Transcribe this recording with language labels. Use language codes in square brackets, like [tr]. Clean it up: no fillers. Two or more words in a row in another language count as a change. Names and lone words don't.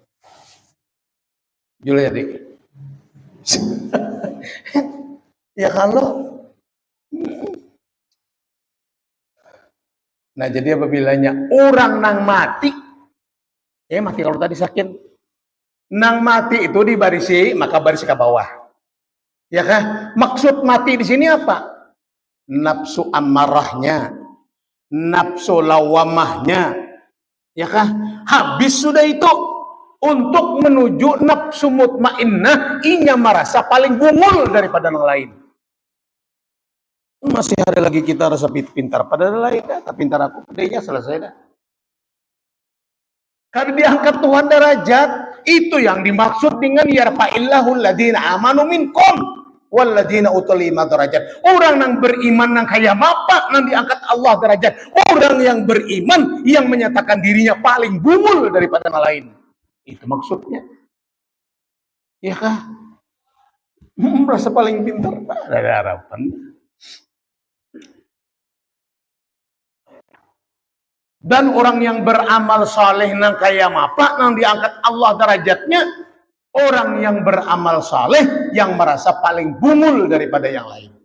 [bjn] Julah ya, Dik. Ya kalau. [id] Nah jadi apabila orang nang mati, mati kalau tadi sakit, nang mati itu dibarisi, maka baris ke bawah. Ya kan? Maksud mati di sini apa? Nafsu amarahnya, nafsu lawamahnya, ya kan? Habis sudah itu untuk menuju nafsu mutmainnah, inya merasa paling bungul daripada yang lain. Masih ada lagi kita rasa pintar pada yang lain, tapi pintar aku pedenya selesai dah. Karena diangkat Tuhan derajat, itu yang dimaksud dengan [ar] يرفع الله الذين آمنوا منكم والذين أوتوا العلم [id] derajat. Orang yang beriman yang kaya mapak yang diangkat Allah derajat. Orang yang beriman yang menyatakan dirinya paling bungul daripada yang lain. Itu maksudnya. Ya kah? Merasa paling pintar, ada harapan. Dan orang yang beramal saleh nang kaya mapak nang diangkat Allah derajatnya, orang yang beramal saleh yang merasa paling bungul daripada yang lain.